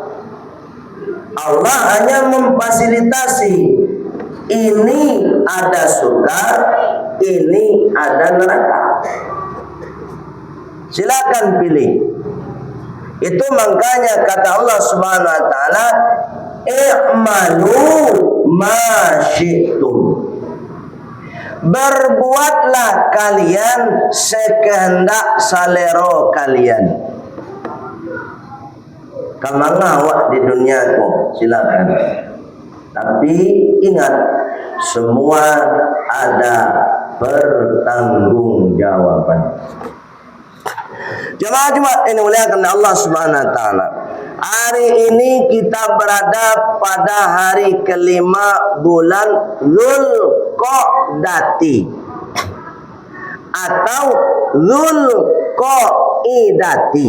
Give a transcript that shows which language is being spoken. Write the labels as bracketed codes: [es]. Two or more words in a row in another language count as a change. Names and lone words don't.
[id] Allah hanya memfasilitasi. Ini ada surga, ini ada neraka. Silakan pilih. Itu makanya kata Allah [ar] سبحانه وتعالى, "اعملوا ما شئتم." [id] Berbuatlah kalian sekehendak salero kalian. [min] Kamang awak di dunia ko, [id] silakan. Tapi ingat, semua ada pertanggungjawaban. Jemaah Jumat ini muliakan Allah [ar] سبحانه وتعالى. [id] Hari ini kita berada pada hari kelima bulan Dzulqa'dati atau Dzulqa'idati.